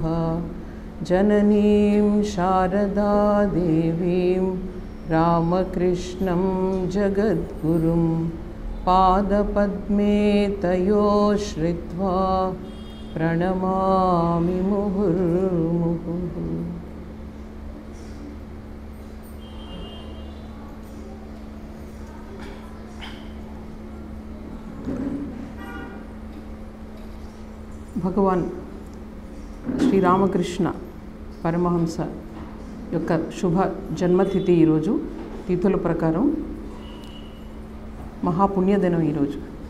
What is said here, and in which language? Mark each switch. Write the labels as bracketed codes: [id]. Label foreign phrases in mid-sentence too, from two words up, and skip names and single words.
[sa] जननीं शारदा देवीं रामकृष्णं जगद्गुरुं पादपद्मे तयो श्रित्वा प्रणमामि मुहुर्मुहुः। [te] భగవాన్ శ్రీరామకృష్ణ పరమహంస యొక్క శుభ జన్మతిథి ఈరోజు తిథుల ప్రకారం మహాపుణ్యదినం ఈరోజు.